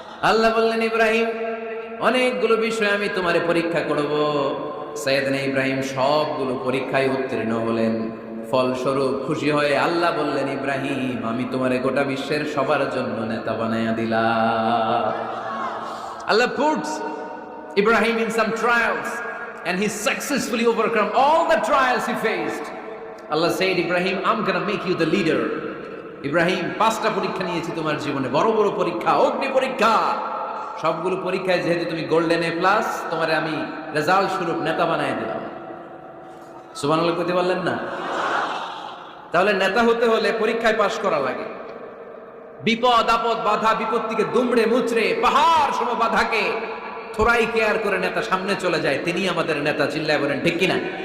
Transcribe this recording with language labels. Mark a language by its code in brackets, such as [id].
[bn] আল্লাহ বললেন, ইব্রাহিম অনেকগুলো বিষয় আমি তোমারে পরীক্ষা করব। সাইয়েদনা ইব্রাহিম সবগুলো পরীক্ষায় উত্তীর্ণ হলেন। ফলস্বরূপ খুশি হয়ে আল্লাহ বললেন, ইব্রাহিম আমি তোমারে গোটা বিশ্বের সবার জন্য নেতা বানাইয়া দিলাম। [en] Allah puts Ibrahim in some trials and he successfully overcome all the trials he faced. Allah said, Ibrahim, I'm gonna make you the leader. [bn] Ibrahim 5টা পরীক্ষা নিয়েছি তোমার জীবনে, বড় বড় পরীক্ষা, অগ্নি পরীক্ষা। সবগুলো পরীক্ষায় যেহেতু তুমি গোল্ডেন A+, তোমারে আমি রেজাল্ট স্বরূপ নেতা বানাই দিলাম। সুবহানাল্লাহ কইতে পারলেন না? তাহলে নেতা হতে হলে পরীক্ষায় পাশ করা লাগে। বিপদ আপদ বাধা বিপত্তিকে দুমড়ে মুচড়ে পাহাড় সম বাধাকে থোড়াই কেয়ার করে নেতা সামনে চলে যায়, তিনি আমাদের নেতা। চিল্লায় বলেন ঠিক কিনা?